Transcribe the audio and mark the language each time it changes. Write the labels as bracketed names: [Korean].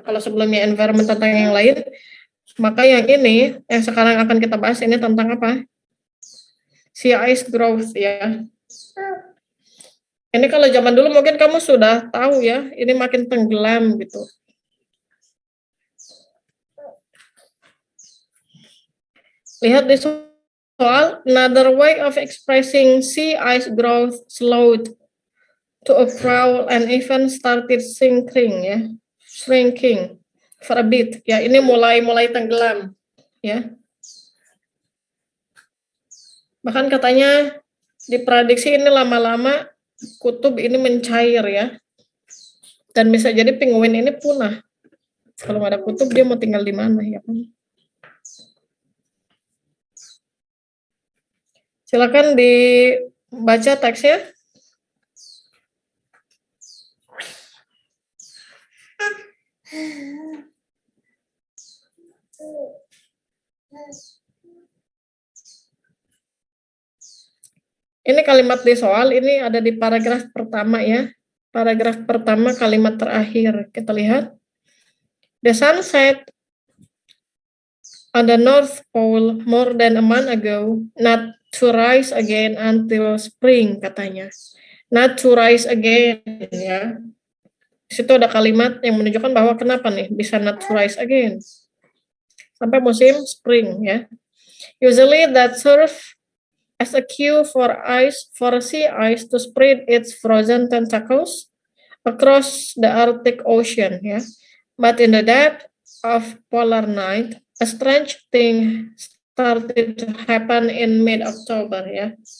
[Indonesian] Kalau sebelumnya environment tentang yang lain, maka yang ini yang sekarang akan kita bahas ini tentang apa? Sea ice growth ya. Ini kalau zaman dulu mungkin kamu sudah tahu ya, ini makin tenggelam gitu. Lihat di soal, [English] another way of expressing sea ice growth slowed to a crawl and even started shrinking ya, shrinking for a bit ya. [Indonesian] Ini mulai tenggelam ya. Bahkan katanya diprediksi ini lama-lama kutub ini mencair ya, dan bisa jadi penguin ini punah. Kalau nggak ada kutub dia mau tinggal di mana ya kan? Silakan dibaca teksnya. Ini kalimat di soal ini ada di paragraf pertama ya. Paragraf pertama kalimat terakhir. Kita lihat. [English] The sun set on the North Pole more than a month ago, not to rise again until spring, [Indonesian] katanya. [English] Not to rise again, ya. [Indonesian] Di situ ada kalimat yang menunjukkan bahwa kenapa nih bisa [English] not to rise again. [Indonesian] Sampai musim spring, ya. [English] Usually that serve as a cue for sea ice to spread its frozen tentacles across the Arctic Ocean, ya. But in the depth of polar night, a strange thing started to happen in mid-October ya.